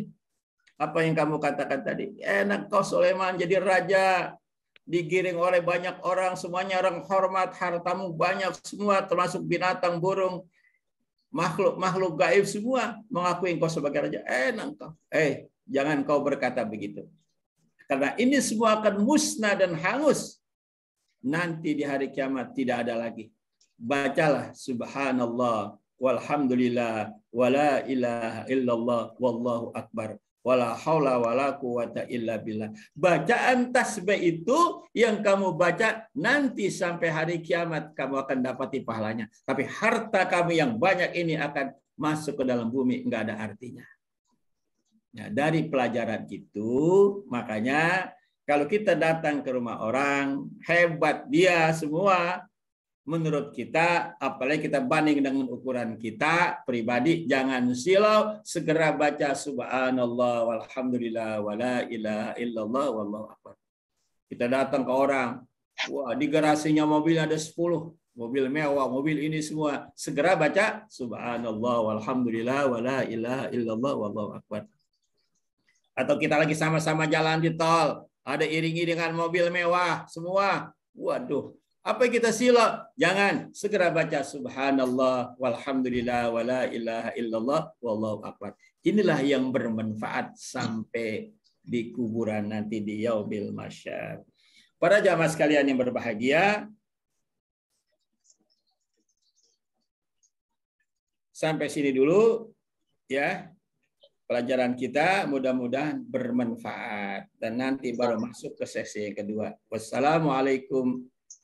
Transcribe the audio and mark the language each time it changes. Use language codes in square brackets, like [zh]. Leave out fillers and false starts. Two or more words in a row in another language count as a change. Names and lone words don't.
[id] Apa yang kamu katakan tadi? Enak kau Sulaiman jadi raja, digiring oleh banyak orang, semuanya orang hormat, hartamu banyak semua, termasuk binatang, burung, makhluk gaib semua mengakui engkau sebagai raja. Enak kau. Jangan kau berkata begitu. Karena ini semua akan musnah dan hangus. Nanti di hari kiamat tidak ada lagi. [ar] Bacalah سبحان الله والحمد لله ولا إله إلا الله والله أكبر. ولا حول ولا قوة إلا بالله. [id] Bacaan tasbih itu yang kamu baca nanti sampai hari kiamat kamu akan dapati pahalanya. Tapi harta kamu yang banyak ini akan masuk ke dalam bumi, enggak ada artinya. Nah, dari pelajaran itu, makanya kalau kita datang ke rumah orang, hebat dia semua, menurut kita, apalagi kita banding dengan ukuran kita pribadi, jangan silau, segera baca [ar] سبحان الله والحمد لله ولا إله إلا الله والله أكبر. [id] Kita datang ke orang, wah di garasinya mobil ada 10, mobil mewah, mobil ini semua, segera baca [ar] سبحان الله والحمد لله ولا إله إلا الله والله أكبر. [id] Atau kita lagi sama-sama jalan di tol, ada iring-iringan mobil mewah semua, waduh, apa yang kita silau? Jangan, segera baca [ar] سبحان الله والحمد لله ولا إله إلا الله والله أكبر. [id] Inilah yang bermanfaat sampai di kuburan nanti di [ar] يوم المحشر. [id] Para jamaah sekalian yang berbahagia, sampai sini dulu ya pelajaran kita, mudah-mudahan bermanfaat dan nanti baru masuk ke sesi yang kedua.